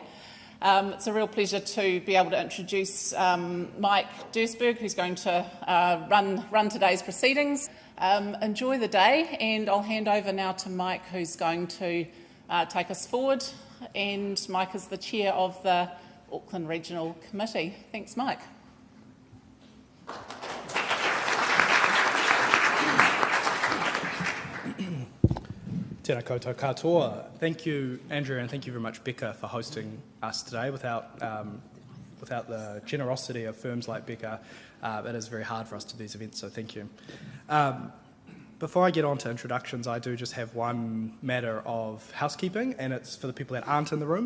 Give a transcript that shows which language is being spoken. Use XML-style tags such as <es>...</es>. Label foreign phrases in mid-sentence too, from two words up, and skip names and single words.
<en>It's a real pleasure to be able to introduce Mike Duisberg, who's going to run today's proceedings. Enjoy the day, and I'll hand over now to Mike, who's going to take us forward. And Mike is the chair of the Auckland Regional Committee. Thanks, Mike.</en> <mi>Tēnā koutou katoa.</mi> <en>Thank you, Andrea, and thank you very much, Beca, for hosting us today. Without the generosity of firms like Beca, it is very hard for us to do these events, so thank you. Before I get on to introductions, I do just have one matter of housekeeping, and it's for the people that aren't in the room.</en>